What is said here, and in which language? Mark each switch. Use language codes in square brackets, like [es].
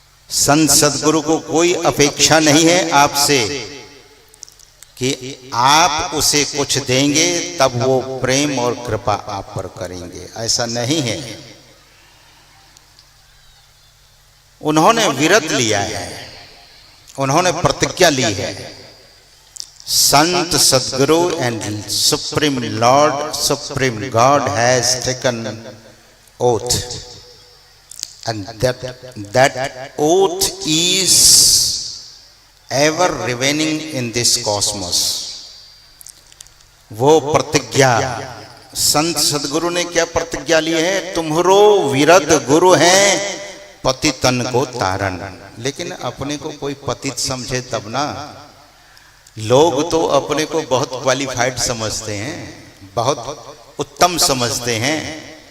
[hi] संत सदगुरु को कोई अपेक्षा नहीं है आपसे कि आप उसे कुछ देंगे तब वो प्रेम और कृपा आप पर करेंगे, ऐसा नहीं है। उन्होंने व्रत लिया है, उन्होंने प्रतिज्ञा ली है। [en] Sant Sadguru and Supreme Lord, Supreme God has taken oath, and that oath is ever remaining in this cosmos. [hi] वो प्रतिज्ञा संत सदगुरु ने क्या प्रतिज्ञा ली है? तुम्हरो विरद गुरु हैं पति तन को तारण। लेकिन अपने को कोई पतित समझे तब ना। लोग तो अपने को बहुत क्वालिफाइड समझते हैं, बहुत उत्तम समझते हैं।